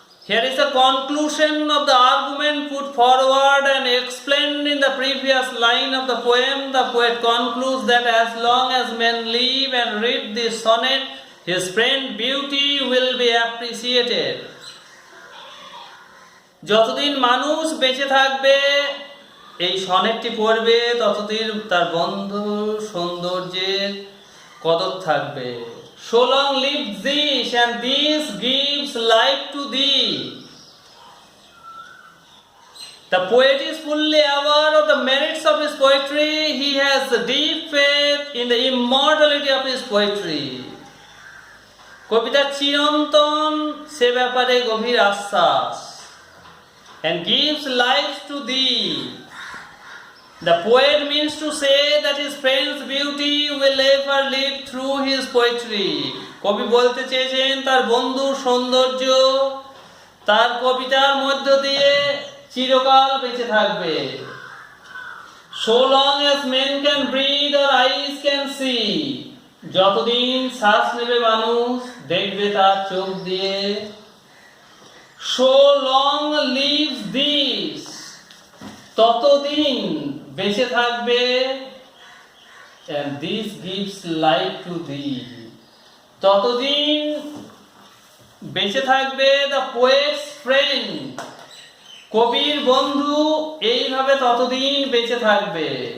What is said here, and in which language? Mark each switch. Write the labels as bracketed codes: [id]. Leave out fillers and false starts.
[en] Here is the conclusion of the argument put forward and explained in the previous line of the poem. The poet concludes that as long as men live and read this sonnet, his friend beauty will be appreciated. [bn] যতদিন মানুষ বেঁচে থাকবে এই সনেটটি পড়বে, ততদিন তার বন্ধু সৌন্দর্যের কদর থাকবে. [en] So long live this, and this gives life to thee. The poet is fully aware of the merits of his poetry. He has a deep faith in the immortality of his poetry. [bn] কবিতার চিরন্তন সে ব্যাপারে গভীর আশ্বাস. [en] And gives life to thee. The poet means to say that his friend's beauty will ever live through his poetry. [bn] কবি বলতে চেয়েছেন তার বন্ধুর সৌন্দর্য তার কবিতার মধ্য দিয়ে চিরকাল বেঁচে থাকবে. [en] So long as men can breathe or eyes can see, [bn] যতদিন শ্বাস নেবে মানুষ দেখবে তার চোখ দিয়ে. [en] So long lives this, [bn] ততদিন বেঁচে থাকবে, [en] and this gives life to thee, ততদিন বেঁচে থাকবে the poet's friend, [bn] কবির বন্ধু এইভাবে ততদিন বেঁচে থাকবে.